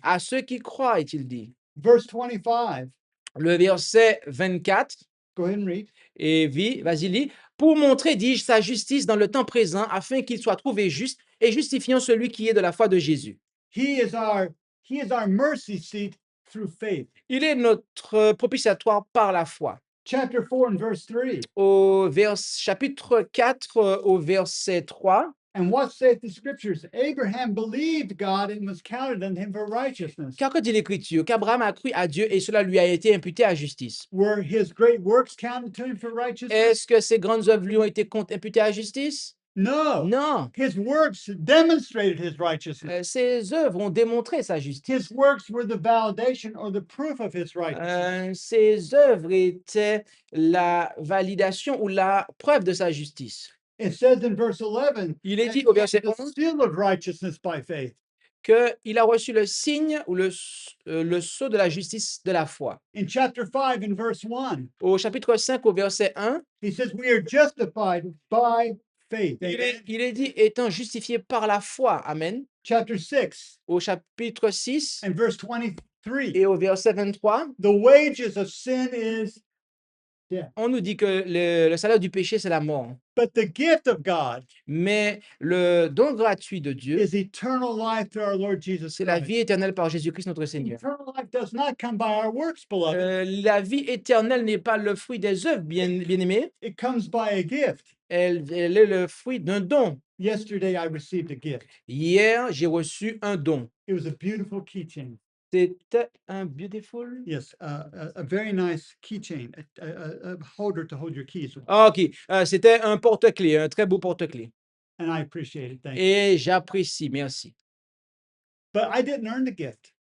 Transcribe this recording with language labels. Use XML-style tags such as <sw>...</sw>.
<fr>À ceux qui croient, est-il dit.</fr> <en>Verse 25.</en> <fr>Le verset 24.</fr> <en>Go ahead and read.</en> <fr>Et vas-y, lis. Pour montrer, dis-je, sa justice dans le temps présent, afin qu'il soit trouvé juste et justifiant celui qui est de la foi de Jésus.</fr> <en>He is our mercy seat through faith.</en> <fr>Il est notre propitiatoire par la foi.</fr> <en>Chapter 4 and verse 3.</en> <fr>Au chapitre 4, au verset 3.</fr> <en>And what saith the scriptures? Abraham believed God and was counted unto him for righteousness.</en> <fr>Car que dit l'Écriture? Qu'Abraham a cru à Dieu et cela lui a été imputé à justice.</fr> <en>Were his great works counted to him for righteousness?</en> <fr>Est-ce que ses grandes œuvres lui ont été imputées à justice?</fr> <en>No.</en> <fr>Non.</fr> <en>His works demonstrated his righteousness.</en> <fr>Ses œuvres ont démontré sa justice.</fr> <en>His works were the validation or the proof of his righteousness.</en> <fr>Ses œuvres étaient la validation ou la preuve de sa justice.</fr> <en>It says in verse 11,</en> <fr>Il est</fr> <en>and</en> <fr>dit</fr> <en>he</en> <fr>au</fr> <en>had</en> <fr>verset</fr> <en>the</en> <fr>11</fr> <en>seal of righteousness by faith.</en> <fr>qu'il a reçu le signe ou le sceau de la justice de la foi.</fr> <en>In chapter 5 and verse 1,</en> <fr>Au chapitre 5, au verset 1,</fr> <en>he says, we are justified by faith. Amen.</en> <fr>il est dit étant justifié par la foi. Amen.</fr> <en>Chapter 6</en> <fr>Au chapitre 6</fr> <en>and verse 23,</en> <fr>et au verset 23,</fr> <en>the wages of sin is death,</en> <fr>on nous dit que le salaire du péché, c'est la mort.</fr> <en>but the gift of God</en> <fr>Mais le don gratuit de Dieu,</fr> <en>is eternal life through our Lord Jesus</en> <fr>c'est la</fr> <en>Christ.</en> <fr>vie éternelle par Jésus-Christ notre Seigneur.</fr> <en>Eternal life does not come by our works, beloved.</en> <fr>La vie éternelle n'est pas le fruit des œuvres, bien-aimés.</fr> <en>It comes by a gift.</en> <fr>Elle est le fruit d'un don.</fr> <en>Yesterday, I received a gift.</en> <fr>Hier, j'ai reçu un don.</fr> <en>It was a beautiful keychain.</en> <fr>C'était un beautiful.</fr> <en>Yes, a very nice keychain, a holder to hold your keys with.</en> <fr>Ah, ok, c'était un porte-clés, un très beau porte-clés.</fr> <en>And I appreciate it. Thank you.</en> <fr>Et j'apprécie, merci.</fr> <en>But I didn't earn the gift.</en>